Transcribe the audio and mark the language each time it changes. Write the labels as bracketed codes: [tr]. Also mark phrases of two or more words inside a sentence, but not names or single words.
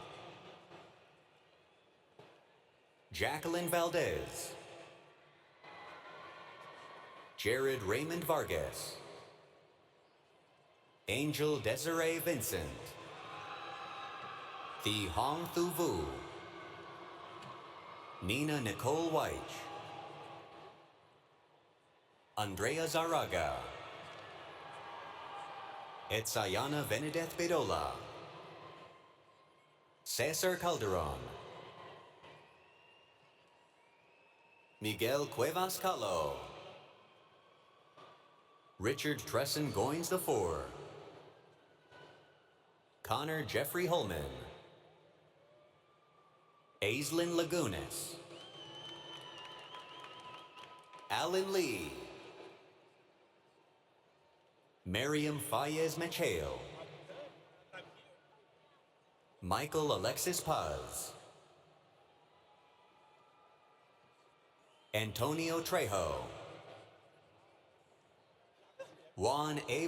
[en] Jacqueline Valdez, Jared Raymond Vargas, Angel Desiree Vincent, The Hong Thu Vu, Nina Nicole Weich, Andrea Zaraga, Etzayana Benedeth Bedola, Cesar Calderon, Miguel Cuevas Calo, Richard Tresson Goins IV, Connor Jeffrey Holman, Aislinn Lagunas, Alan Lee, Miriam Fayez Macheo, Michael Alexis Paz, Antonio Trejo, Juan A.